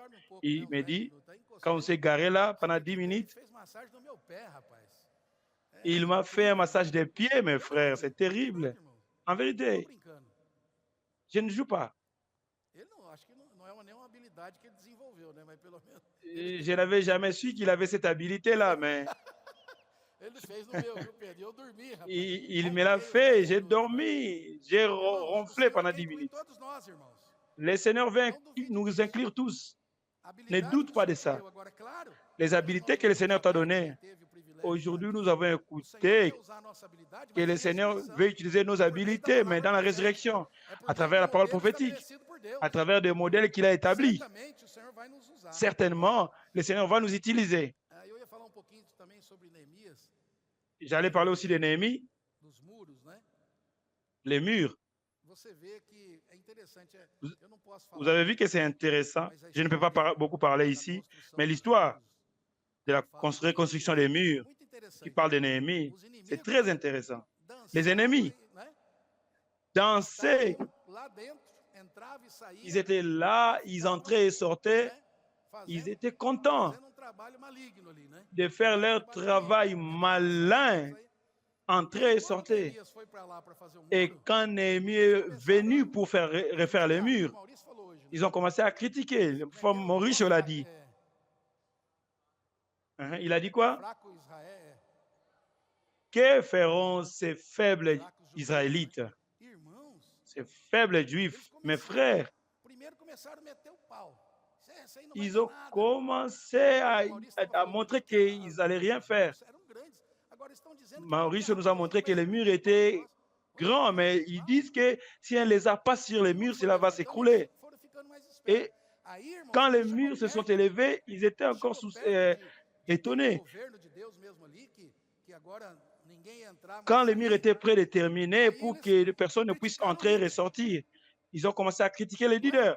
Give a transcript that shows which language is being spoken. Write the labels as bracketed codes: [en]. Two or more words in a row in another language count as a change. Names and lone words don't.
[fr] Il me dit, quand on s'est garé là pendant 10 minutes, il m'a fait un massage des pieds, mes frères. C'est terrible. En vérité, je ne joue pas. Je n'avais jamais su qu'il avait cette habilité-là, mais [pt] Ele fez no meu, viu, Pedro? Eu dormi, rapaz. [fr] Il me l'a fait, j'ai dormi, j'ai [pt] Irmãos, o [fr] ronflé [pt] Senhor [fr] pendant [pt] quer [fr] 10 [pt] incluir [fr] minutes. [pt] todos nós, irmãos. [fr] Le Seigneur veut [pt] Não duvide [fr] nous [pt] disso. [fr] inclure tous. [pt] A [fr] Ne [pt] habilidade [fr] doute [pt] que o [fr] pas de [pt] Senhor te [fr] ça. [pt] deu agora, é claro. [fr] Les [pt] Todos [fr] habiletés [pt] nós [fr] que le [pt] ouvimos [fr] Seigneur t'a [pt] agora, quem [fr] données, [pt] teve o privilégio de [fr] aujourd'hui [pt] estar [fr] nous [pt] aqui. [fr] avons [pt] O Senhor quer [fr] écouté [pt] usar a nossa habilidade, [fr] que [pt] mas [fr] le [pt] em [fr] Seigneur [pt] ressurreição. [fr] veut utiliser nos [pt] É por meio da [fr] habiletés, mais [pt] palavra [fr] dans la [pt] profética. [fr] résurrection, [pt] É por [fr] à [pt] meio [fr] travers [pt] do [fr] la parole [pt] modelo [fr] prophétique, [pt] estabelecido por Deus. [fr] à travers des modèles qu'il a établis. [pt] Certamente o Senhor vai nos usar. [fr] Certainement, le Seigneur va nous utiliser. [pt] Eu ia falar um pouquinho também sobre Neemias, [fr] J'allais parler aussi de Néhémie, [pt] dos muros, né? [fr] les murs. [pt] Você vê que é interessante. Eu não posso [fr] Vous [pt] falar [fr] avez vu [pt] muito, [fr] que c'est intéressant. [pt] mas a [fr] Je ne peux pas [pt] história [fr] beaucoup parler [pt] da [fr] ici, [pt] construção [fr] mais [pt] dos [fr] l'histoire [pt] muros, [fr] de la [pt] fala de [fr] reconstruction [pt] Neemias, [fr] des murs, [pt] muito [fr] qui [pt] interessante. [fr] parle de Néhémie, [pt] Os [fr] c'est [pt] inimigos [fr] très intéressant. Les [pt] dançavam, [fr] ennemis [pt] né? [fr] dansaient, [pt] Estavam lá dentro, entrava e saía, [fr] ils étaient là, ils entraient et sortaient, [pt] né? [fr] ils [pt] Fazendo, [fr] étaient contents [pt] fazendo trabalho maligno ali, né? [fr] de faire leur travail malin, entrer et [pt] Quando [fr] sortir. [pt] Neemias foi para lá para fazer o [fr] Et [pt] muro, [fr] quand Néhémie est venu pour faire refaire les [pt] o [fr] murs, [pt] Maurício falou hoje, né? [fr] ils ont commencé à critiquer. Le frère Maurice l'a dit. Il a dit quoi? [pt] Fraco Israel, [fr] Que feront ces faibles [pt] fracos judeus, [fr] Israélites, [pt] né? Irmãos, [fr] ces faibles Juifs, mes frères? [pt] primeiro começaram a meter o pau. Isso aí não vai [fr] Ils [pt] dar [fr] ont [pt] nada. [fr] commencé à montrer qu'ils n'allaient rien faire. [pt] Eram grandes. Agora estão dizendo que [fr] Maurice nous a montré que les murs étaient grands, mais ils disent que si on ne les a pas sur les murs, cela va s'écrouler. Et quand les murs se sont élevés, ils étaient encore étonnés. Quand les murs étaient prêts de terminer pour que personne ne puisse entrer et ressortir, ils ont commencé à critiquer les leaders.